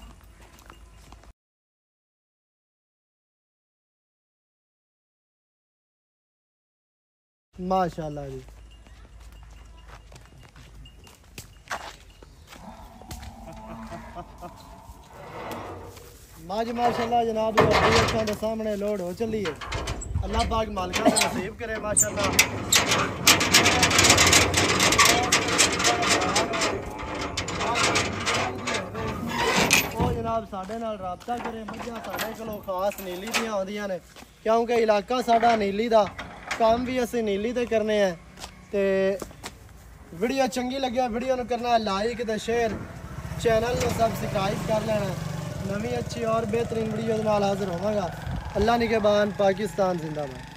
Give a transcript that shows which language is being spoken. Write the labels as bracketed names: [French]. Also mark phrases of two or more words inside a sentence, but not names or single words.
[Punjabi] ਮਾਸ਼ਾਅੱਲ੍ਹਾ ਜੀ ਮੱਝ ਮਾਸ਼ਾਅੱਲ੍ਹਾ ਜਨਾਬ ਅੱਖਾਂ ਦੇ ਸਾਹਮਣੇ ਲੋਡ ਹੋ ਚੱਲੀ ਹੈ। ਅੱਲ੍ਹਾ ਪਾਕ ਮਾਲਿਕਾ ਨੇ ਨਸੀਬ ਕਰੇ ਮਾਸ਼ਾਅੱਲ੍ਹਾ। ਉਹ ਜਨਾਬ ਸਾਡੇ ਨਾਲ ਰਾਬਤਾ ਕਰੇ। ਮੱਝਾਂ ਸਾਡੇ ਕੋਲੋਂ ਖਾਸ ਨੀਲੀ ਦੀਆਂ ਆਉਂਦੀਆਂ ਨੇ ਕਿਉਂਕਿ ਇਲਾਕਾ ਸਾਡਾ ਨੀਲੀ ਦਾ ਕੰਮ ਵੀ ਅਸੀਂ ਨੀਲੀ ਤੇ ਕਰਨੇ ਆ। ਤੇ ਵੀਡੀਓ ਚੰਗੀ ਲੱਗਿਆ ਵੀਡੀਓ ਨੂੰ ਕਰਨਾ ਲਾਈਕ ਤੇ ਸ਼ੇਅਰ, ਚੈਨਲ ਨੂੰ ਸਬਸਕ੍ਰਾਈਬ ਕਰ ਲੈਣਾ। ਨਵੀਂ ਅੱਛੀ ਔਰ ਬਿਹਤਰੀਨ ਵੀਡੀਓ ਹਾਜ਼ਰ ਹੋਵਾਂਗਾ। [Urdu] اللہ نگہبان، پاکستان زندہ باد.